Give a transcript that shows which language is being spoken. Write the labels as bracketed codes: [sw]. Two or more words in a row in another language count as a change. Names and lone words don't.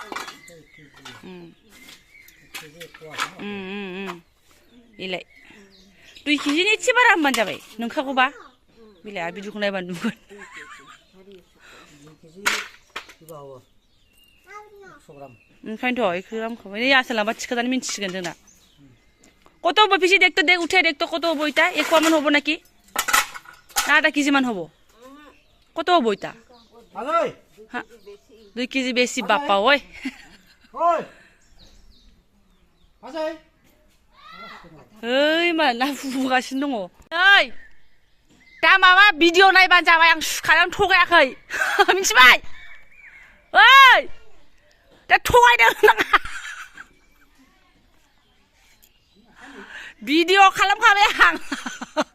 [brx] इलाय 2 केजिनि एसे बारा होनबानो जाबाय नोंखागौबा बिलाय भिडिअखौ नायबानो नुगोन ओंखायनोथ' 1 ग्रामखौ नै आसोलाबा थिखोनानै मिन्थिसिगोन जोंना [bn] কত হবো পিসি দেখতো দেখ উঠে দেখতো কত হবো এটা 1 মান হবো নাকি না 2 কেজি মান হবো কত হবো এটা 2 কেজি বেশি বাপ্পা ওই [brx] ओइ मा ना फुगासिनो दङ ओइ दा माबा भिडिअ नायबानो जाबाय आं सुखानानै थगायाखै मिथिबाय ओइ दा थगायदों नाङा भिडिअ खालामखाबाय आं